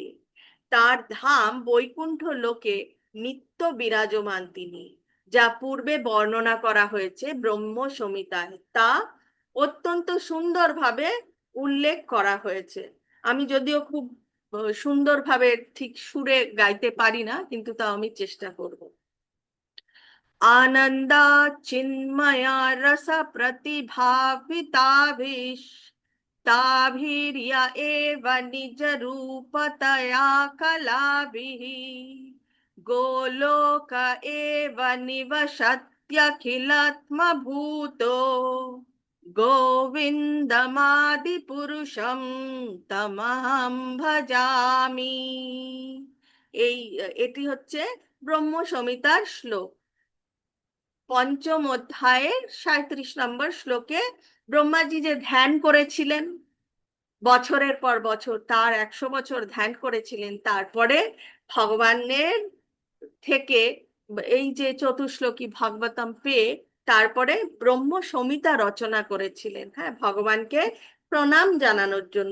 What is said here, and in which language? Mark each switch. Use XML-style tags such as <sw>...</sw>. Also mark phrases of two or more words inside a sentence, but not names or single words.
<bn>তার ধাম বৈকুণ্ঠ লোকে নিত্য বিরাজমান তিনি, যা পূর্বে বর্ণনা করা হয়েছে ব্রহ্ম সংহিতায়। তা অত্যন্ত সুন্দরভাবে উল্লেখ করা হয়েছে। আমি যদিও খুব সুন্দরভাবে ঠিক সুরে গাইতে পারি না, কিন্তু তাও আমি চেষ্টা করব।</bn> <sa>आनन्दा चिन्मया रस प्रतिभाविताभिः ताभिर्य एव निज रूपतया कलाभिः गोलोक एव निवसत्यखिलात्मभूतो গোবিন্দমাদিপুরুষম তমহং ভজামি।</sa> <bn>এটি হচ্ছে ব্রহ্ম সংহিতার শ্লোক। পঞ্চম অধ্যায়ের 37 নম্বর শ্লোকে ব্রহ্মাজি যে ধ্যান করেছিলেন বছরের পর বছর, তার 100 বছর ধ্যান করেছিলেন, তারপরে ভগবানের থেকে এই যে চতুশ্লোকী ভাগবতম পেয়ে তারপরে ব্রহ্ম সংহিতা রচনা করেছিলেন, হ্যাঁ, ভগবানকে প্রণাম জানানোর জন্য।</bn>